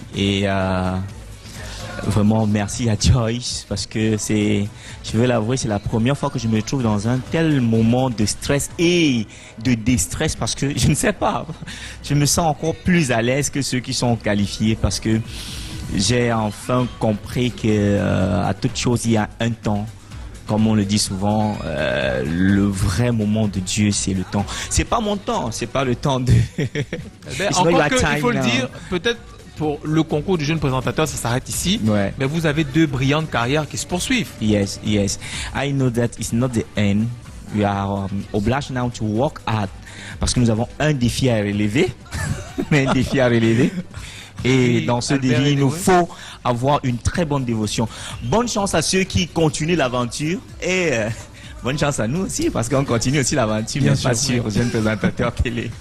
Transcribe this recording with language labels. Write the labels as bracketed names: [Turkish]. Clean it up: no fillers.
[French] Et vraiment, merci à Joyce parce que je veux l'avouer, c'est la première fois que je me trouve dans un tel moment de stress et de déstress parce que, je ne sais pas, je me sens encore plus à l'aise que ceux qui sont qualifiés parce que j'ai enfin compris que à toute chose, il y a un temps. Comme on le dit souvent, le vrai moment de Dieu, c'est le temps. C'est pas mon temps, c'est pas le temps de... Encore que, il faut le dire, peut-être pour le concours du jeune présentateur, ça s'arrête ici. Ouais. Mais vous avez 2 brillantes carrières qui se poursuivent. [English] Yes. I know that it's not the end. We are obliged now to work hard. [French] Parce que nous avons un défi à relever. Un défi à relever. Et dans ce défi, il nous faut avoir une très bonne dévotion. Bonne chance à ceux qui continuent l'aventure et bonne chance à nous aussi parce qu'on continue aussi l'aventure, bien sûr, aux jeunes présentateurs télé.